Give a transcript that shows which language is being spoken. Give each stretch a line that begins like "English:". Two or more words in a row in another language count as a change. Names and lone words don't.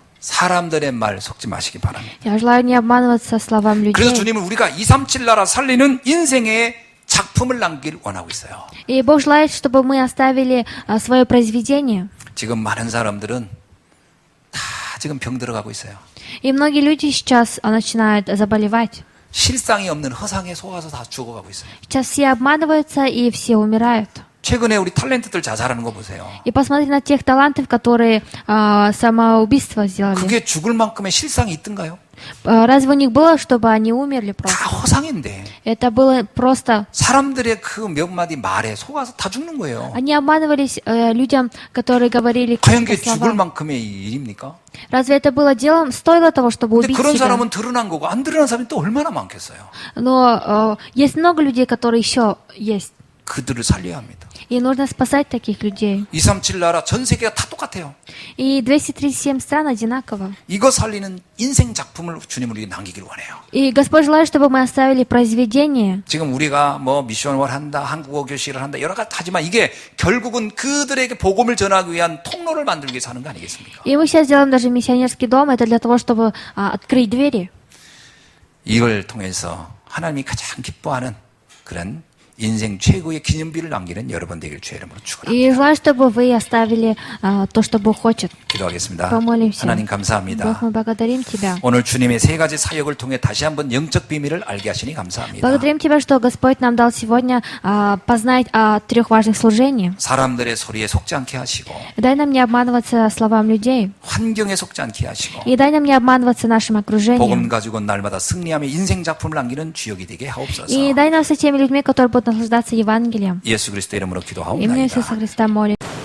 Korean: 사람들의 말 속지 마시기 바랍니다.
Russian: Я желаю не обманываться словам
Korean: 그래서
Russian: людей.
Korean: 주님은 우리가 237 나라 살리는 인생의 작품을 남기를 원하고 있어요.
Russian: И Бог желает, чтобы мы оставили свое произведение.
Korean: 지금 많은 사람들은 다 지금 병 들어가고 있어요.
Russian: И многие люди сейчас начинают заболевать.
Korean: 실상이 없는 허상에 속아서 다 죽어가고 있어요.
Russian: Сейчас все обманываются и все умирают.
Korean: 최근에 우리 탤런트들 자살하는 거 보세요.
Russian: И посмотри на тех талантов, которые самоубийство сделали.
Korean: 그게 죽을 만큼의 실상이 있던가요?
Russian: Разве у них было, чтобы они умерли просто?
Korean: 다 허상인데
Russian: Это было просто...
Korean: 사람들의 그 몇 마디 말에 속아서 다 죽는 거예요.
Russian: Они обманывались людям, которые говорили
Korean: 과연
Russian: какие-то
Korean: 그게 죽을
Russian: слова.
Korean: 만큼의 일입니까?
Russian: Разве это было делом? Стоило того, чтобы
Korean: 근데
Russian: убить
Korean: 그런
Russian: себя?
Korean: 사람은 드러난 거고 안 드러난 사람이 또 얼마나 많겠어요.
Russian: Но есть много людей, которые еще есть.
Korean: 그들을 살려야 합니다.
Russian: И нужно спасать таких людей.
Korean: 237 나라 전 세계가 다 똑같아요.
Russian: И 237 стран одинаково.
Korean: 이거 살리는 인생 작품을 주님은 우리에게 남기길 원해요.
Russian: И Господь желает, чтобы мы оставили произведение.
Korean: 지금 우리가 뭐 미션을 한다, 한국어 교실을 한다, 여러 가지 하지만 이게 결국은 그들에게 복음을 전하기 위한 통로를 만들기 위해서 하는 거 아니겠습니까?
Russian: И мы сейчас делаем даже миссионерский дом. Это для того, чтобы открыть двери.
Korean: 이걸 통해서 하나님이 가장 기뻐하는 그런 인생 최고의 기념비를 남기는 여러분 되길 주의 이름으로 축원합니다.
Russian: И желаю, чтобы вы оставили то, что Бог хочет.
Korean: 기도하겠습니다.
Russian: Помолимся.
Korean: 하나님
Russian: Бог,
Korean: 감사합니다.
Russian: мы благодарим Тебя.
Korean: 오늘 주님의 세 가지 사역을 통해 다시 한번 영적 비밀을 알게 하시니 감사합니다.
Russian: Благодарим Тебя, что Господь нам дал сегодня познать о 3 важных служениях.
Korean: 사람들의 소리에 속지 않게 하시고
Russian: Дай нам не обманываться словам людей.
Korean: 환경에 속지 않게 하시고
Russian: И дай нам не обманываться нашим окружением.
Korean: 복음 가지고 날마다 승리하며 인생 작품을 남기는 주역이 되게 하옵소서.
Russian: И дай нам со теми людьми, которые будут наслаждаться Евангелием.
Korean: 예수 그리스도 이름으로
Russian: Именем
Korean: 기도하옵나이다.
Russian: Иисуса Христа молим.